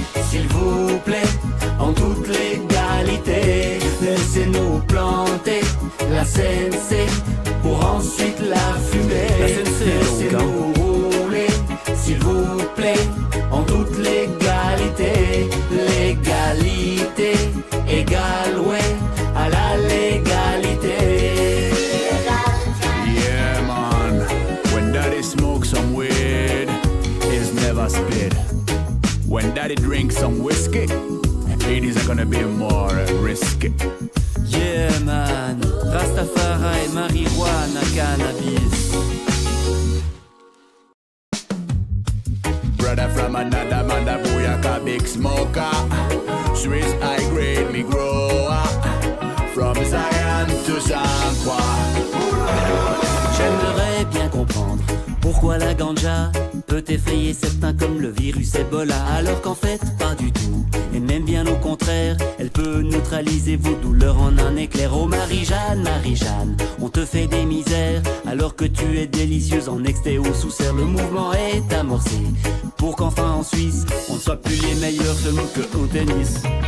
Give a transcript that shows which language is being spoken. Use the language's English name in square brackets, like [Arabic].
[French] S'il vous plaît, en toute légalité, laissez-nous planter la CNC pour ensuite la fumer. La CNC, laissez-nous rouler, s'il vous plaît, en toute légalité. Légalité égale, ouais, à la légalité. [English] Yeah man, when daddy smokes some weed, it's never spit. When daddy drinks some whiskey, it is gonna be more risky. Yeah man, Rastafari, marijuana, cannabis. Brother from another mother, booyaka, big smoker. Swiss high grade, me grower. From Zion to Saint-Croix. [French] J'aimerais bien comprendre pourquoi la ganja peut effrayer certains comme le virus Ebola, alors qu'en fait pas du tout, et même bien au contraire, elle peut neutraliser vos douleurs en un éclair. Oh Marie-Jeanne, Marie-Jeanne, on te fait des misères alors que tu es délicieuse en exté ou sous serre. Le mouvement est amorcé pour qu'enfin en Suisse on ne soit plus les meilleurs seulement que au tennis.